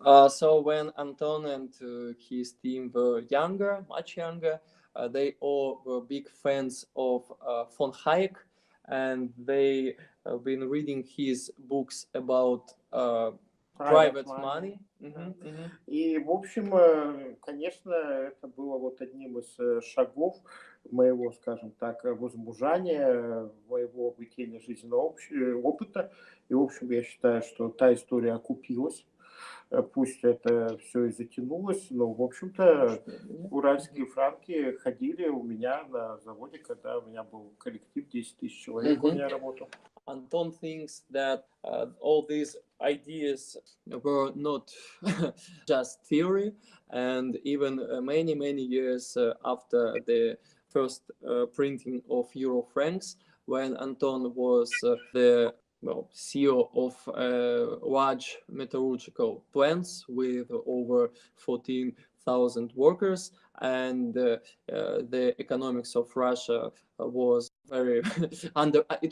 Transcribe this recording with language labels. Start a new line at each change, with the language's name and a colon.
English: So when Anton and his team were younger, much younger, they all were big fans of von Hayek, and they have been reading his books about private money.
Russian: И, в общем, конечно, это было вот одним из шагов моего, скажем так, возмужания, моего обретения жизненного опыта. И, в общем, я считаю, что та история окупилась. Пусть это все и затянулось, но, в общем-то, уральские франки ходили у меня на заводе, когда у меня был коллектив, 10 тысяч человек у меня работал.
English: Anton thinks that all these ideas were not just theory, and even many years after the first printing of euro francs, when Anton was the CEO of large metallurgical plants with over 14,000 workers, and the economics of Russia was very under